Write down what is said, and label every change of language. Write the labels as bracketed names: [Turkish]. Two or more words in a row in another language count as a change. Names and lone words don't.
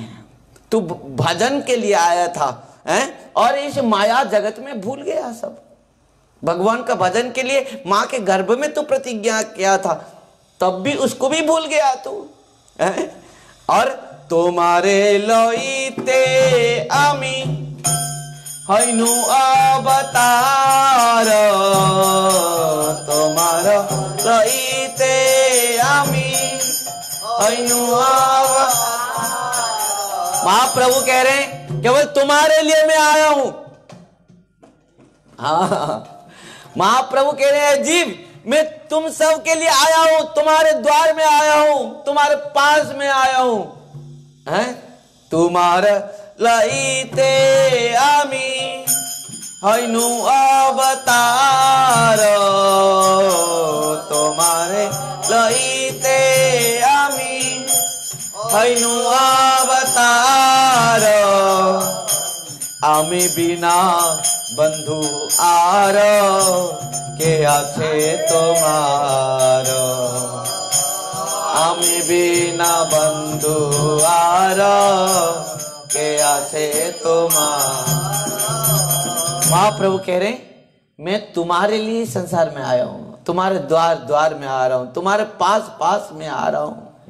[Hindi] तू भजन के लिए आया था हैं? और इस माया जगत में भूल गया सब। भगवान का भजन के लिए माँ के गर्भ में तू प्रतिज्ञा किया था, तब भी उसको भी भूल गया तू हैं? [Bangla] और তোমারে লইতে আমি হইনু অবতার, তোমারা লইতে আমি হইনু অবতার। [Hindi] महाप्रभु कह रहे हैं, केवल तुम्हारे लिए मैं आया हूं। हाँ, महाप्रभु कह रहे हैं, जीव मैं तुम सब के लिए आया हूं, तुम्हारे द्वार में आया हूं, तुम्हारे पास में आया हूं हैं? [Bangla] তোমারে লইতে আমি হইনু অবতার, তোমারে লইতে আমি হইনু অবতার। আমি বিনা বন্ধু আর কে আছে তোমার, আমি বিনা বন্ধু আর কে আছে তোমার। [Hindi] महाप्रभु कह रहे हैं, मैं तुम्हारे लिए संसार में आया हूं, तुम्हारे द्वार में आ रहा हूं, तुम्हारे पास में आ रहा हूं।